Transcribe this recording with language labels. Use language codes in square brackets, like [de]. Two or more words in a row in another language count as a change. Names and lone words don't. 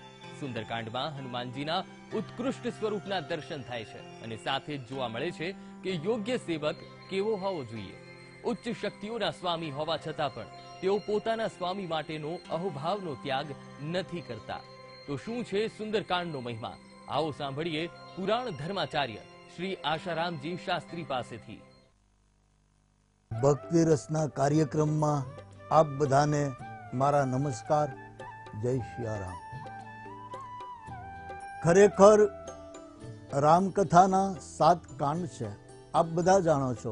[gu] સુંદરકાંડમાં હનુમાનજીના ઉત્કૃષ્ટ સ્વરૂપના દર્શન થાય છે અને સાથે જ જોવા મળે છે કે યોગ્ય સેવક કેવો હોવો જોઈએ। ઉચ્ચ શક્તિઓના સ્વામી હોવા છતાં પણ તેઓ પોતાના સ્વામી માટેનો અહોભાવનો ત્યાગ નથી કરતા। તો શું છે સુંદરકાંડનો મહિમા? આઓ સાંભળીએ પુરાણ ધર્માચાર્ય શ્રી આશારામજી શાસ્ત્રી પાસેથી। ભક્તિ રસના કાર્યક્રમ મેં આપ બધાને મારા નમસ્કાર, જય સિયારામ। ખરેખર રામકથાના 7 કાંડ છે, આપ બધા જાણો છો।